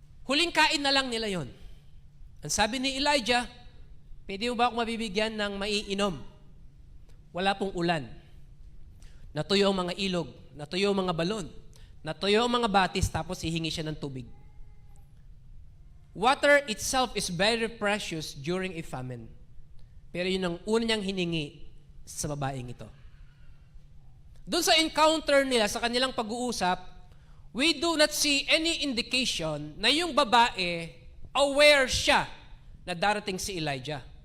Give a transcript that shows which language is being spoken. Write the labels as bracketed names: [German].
[Filipino] Huling kain na lang nila yon. Ang sabi ni Elijah, pwede mo ba ako mabibigyan ng maiinom? Wala pong ulan. Natuyo ang mga ilog, natuyo ang mga balon, natuyo ang mga batis, tapos hihingi siya ng tubig. [English] Water itself is very precious during a famine. [Filipino] Pero yun ang una niyang hiningi sa babaeng ito. Doon sa encounter nila, sa kanilang pag-uusap, [English] we do not see any indication [Filipino] na yung babae aware siya na darating si Elijah.